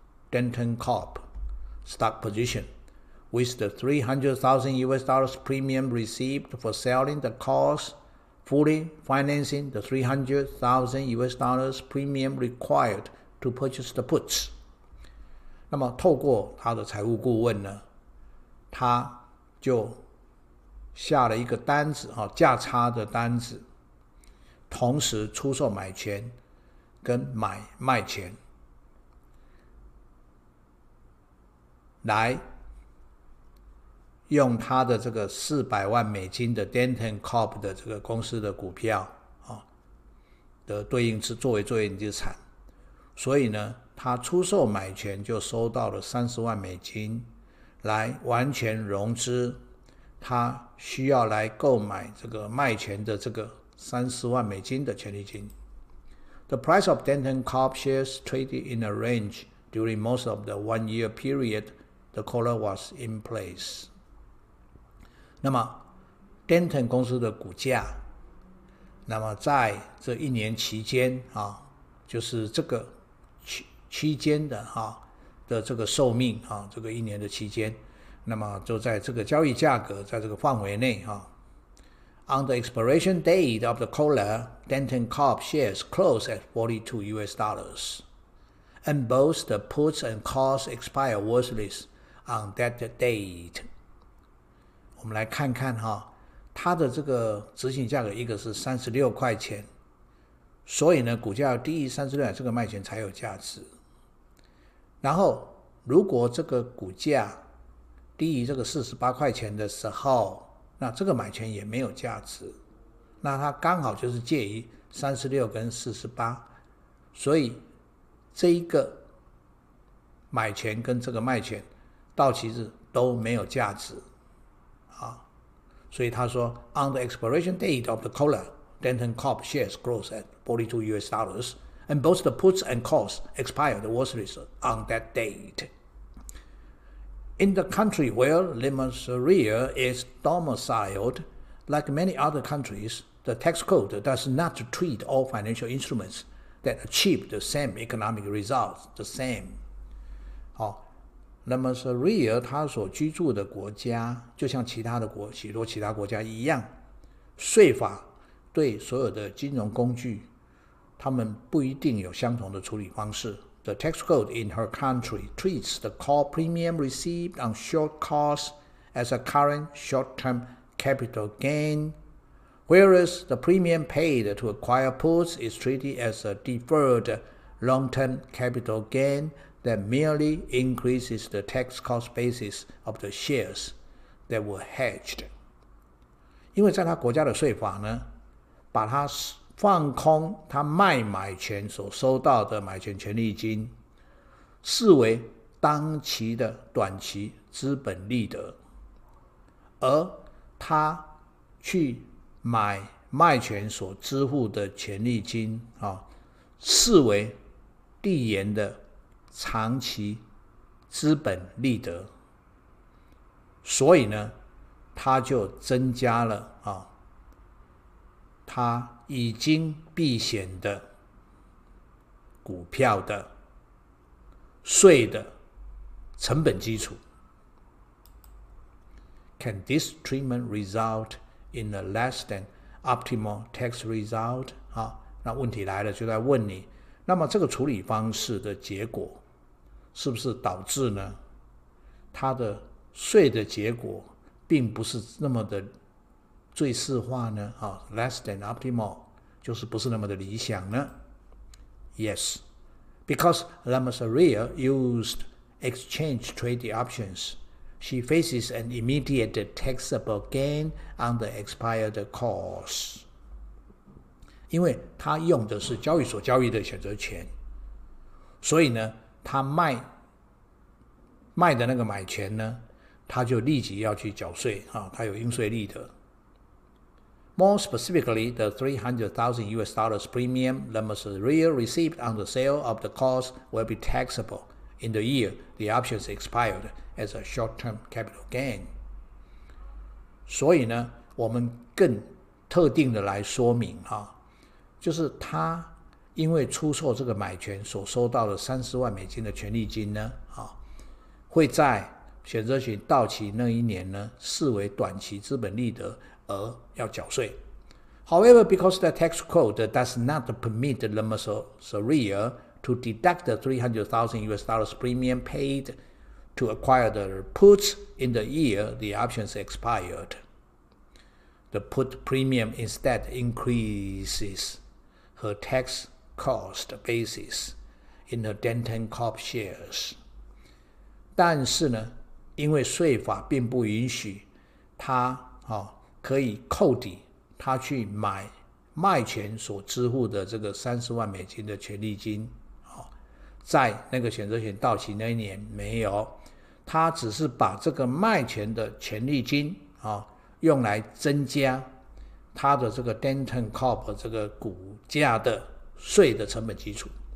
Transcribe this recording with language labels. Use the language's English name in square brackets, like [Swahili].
[English] Denton Corp stock position, with the $300,000 premium received for selling the calls fully financing the $300,000 premium required to purchase the puts. [Chinese] 那么透过他的财务顾问呢，他就下了一个单子价差的单子，同时出售买权跟卖权，来用他的这个400万美金的 Denton Corp 的这个公司的股票的对应作为对应资产，所以呢，他出售买权就收到了30万美金，来完全融资他需要来购买这个卖权的这个30万美金的权利金。 [English] The price of Denton Corp shares traded in a range during most of the 1-year period the collar was in place. [Chinese] 那么 Denton 公司的股价，那么在这1年期间就是这个期间的这个寿命这个1年的期间，那么就在这个交易价格在这个范围内 [English] On the expiration date of the collar, Denton Corp shares closed at $42, and both the puts and calls expire worthless on that date. [Chinese] 我们来看看它的这个执行价格，一个是36块钱，所以呢，股价低于36块，这个卖权才有价值。然后，如果这个股价低于这个48块钱的时候，那这个买权也没有价值，那它刚好就是介于36跟48，所以这一个买权跟这个卖权到期日都没有价值所以他说 [English] On the expiration date of the collar, Denton Corp shares closed at $42, and both the puts and calls expired worthless on that date.In the country where Limasaria is domiciled, like many other countries, the tax code does not treat all financial instruments that achieve the same economic results the same. [Chinese] Limasaria 他所居住的国家，就像许多其他国家一样，税法对所有的金融工具，他们不一定有相同的处理方式。 [English] The tax code in her country treats the call premium received on short calls as a current short-term capital gain, whereas the premium paid to acquire puts is treated as a deferred long-term capital gain that merely increases the tax cost basis of the shares that were hedged. [Chinese] 因为在他国家的税法呢，把它放空他卖买权所收到的买权权利金，视为当期的短期资本利得，而他去买卖权所支付的权利金视为递延的长期资本利得，所以呢，他就增加了他已经避险的股票的税的成本基础。 [English] Can this treatment result in a less than optimal tax result [Chinese] 那问题来了，就在问你，那么这个处理方式的结果是不是导致呢它的税的结果并不是那么的最适化呢？ [English] less than optimal [Chinese] 就是不是那么的理想呢？ [English] Yes, because LOS-31 used exchange traded options, she faces an immediate taxable gain on the expired calls. [Chinese] 因为她用的是交易所交易的选择权，所以呢，她卖的那个买权呢，她就立即要去缴税她有应税利得。 [English] More specifically, the $300,000 premium LOS-31 received on the sale of the calls will be taxable in the year the options expired as a short-term capital gain. [Chinese] 所以呢，我们更特定的来说明就是他因为出售这个买权所收到的$30万的权利金呢，会在选择权到期那一年呢，视为短期资本利得而要缴税。 [English] However, because the tax code does not permit LOS-31 to deduct the $300,000 premium paid to acquire the puts in the year the options expired, the put premium instead increases her tax cost basis in her Denton Corp shares. [Chinese] 但是呢，因为税法并不允许他可以扣抵他去买卖权所支付的这个$30万的权利金，在那个选择权到期那一年没有，他只是把这个卖权的权利金用来增加他的这个 Denton Corp 这个股价的税的成本基础。